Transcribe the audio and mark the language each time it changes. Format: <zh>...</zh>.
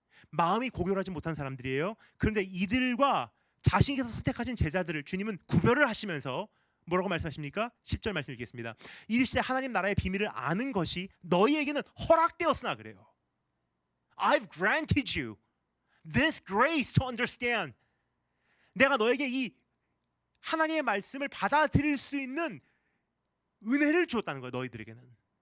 <ko>마음이 고결하지 못한 사람들이에요. 그런데 이들과 자신께서 선택하신 제자들을 주님은 구별을 하시면서 뭐라고 말씀하십니까? 10절 말씀 읽겠습니다. 이르시되 하나님 나라의 비밀을 아는 것이 너희에게는 허락되었으나 그래요.</ko> <en>I've granted you this grace to understand.</en> <ko>내가 너에게 이 하나님의 말씀을 받아들일 수 있는 은혜를 주었다는 거예요. 너희들에게는.</ko>